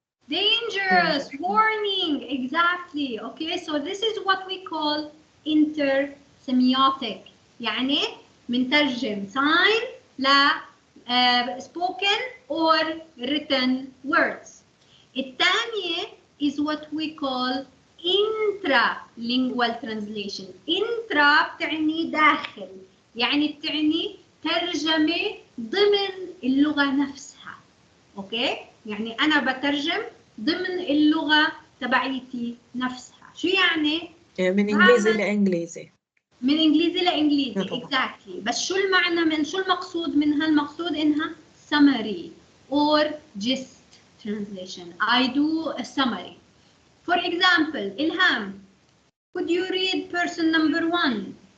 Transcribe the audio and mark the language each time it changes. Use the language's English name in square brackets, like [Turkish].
[English] Dangerous, warning, exactly. Okay, so this is what we call intersemiotic. [Arabic] يعني منترجم sign ل [English] spoken or written words. الثانية is what we call intralingual translation. [Arabic] intra بتعني داخل، يعني بتعني ترجمة ضمن اللغة نفسها. اوكي؟ يعني أنا بترجم ضمن اللغة تبعيتي نفسها. شو يعني؟ من إنجليزي لإنجليزي. من إنجليزي لإنجليزي طبعا. [English] exactly. [Arabic] بس شو المعنى من شو المقصود منها؟ المقصود إنها [English] summary or gist translation. I do a summary. For example, Ilham, could you read person number 1?